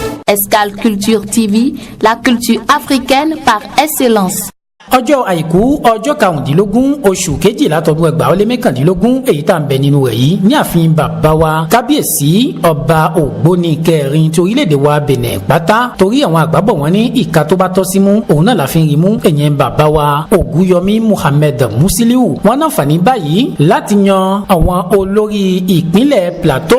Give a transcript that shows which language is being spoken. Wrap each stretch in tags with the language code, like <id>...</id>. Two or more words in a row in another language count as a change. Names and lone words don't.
<fr>Escale Culture TV, la culture africaine par excellence.</fr> <yo>Ọjọ́ àìkú ọjọ́ 15 oṣù kejìlá tọdún 2021 èyí tá ń bẹ nínú rẹ̀ yìí ní ààfin bàbá wa kábíyèsí ọba Ògbóni kẹrin tí orílẹ̀-èdè wa Benin pátá torí àwọn àgbàbọ̀ wọn ní ìka tó bá tọ́ sí mú òun náà la fi ń rí mú ẹ̀yẹn bàbá wa Ògúnyọmí Muhammed Musiliu wọn náà fà ní báyìí láti yan àwọn olórí ìpínlẹ̀ Plateau.</yo>